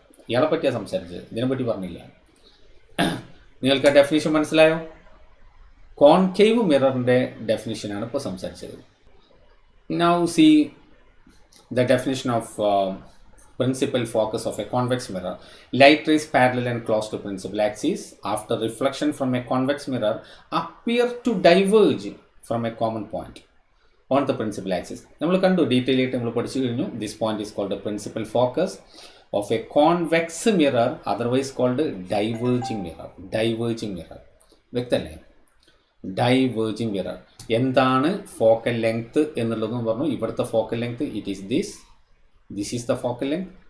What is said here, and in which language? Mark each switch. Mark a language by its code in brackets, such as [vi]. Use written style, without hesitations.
[ml] ഇയാളെ പറ്റിയാണ് സംസാരിച്ചത്, ഇതിനെപ്പറ്റി പറഞ്ഞില്ല. നിങ്ങൾക്ക് ഡെഫിനിഷൻ മനസ്സിലായോ? കോൺകേവ് മിററിൻ്റെ ഡെഫിനിഷനാണ് ഇപ്പോൾ സംസാരിച്ചത്. [en] Now see the definition of principal focus of a convex mirror. Light rays parallel and close to principal axis after reflection from a convex mirror appear to diverge from a common point. On the principal axis. [ml] നമ്മൾ കണ്ടു, detail ആയിട്ട് നമ്മൾ പഠിച്ചു കഴിഞ്ഞു. [en] This point is called principal focus of a convex mirror, otherwise called diverging mirror. [ml] Diverging mirror വ്യക്തമല്ലേ? Diverging mirror. എന്താണ് focal length എന്നുള്ളതെന്ന് പറഞ്ഞു. ഇവിടുത്തെ focal length [en] It is this is the focal length.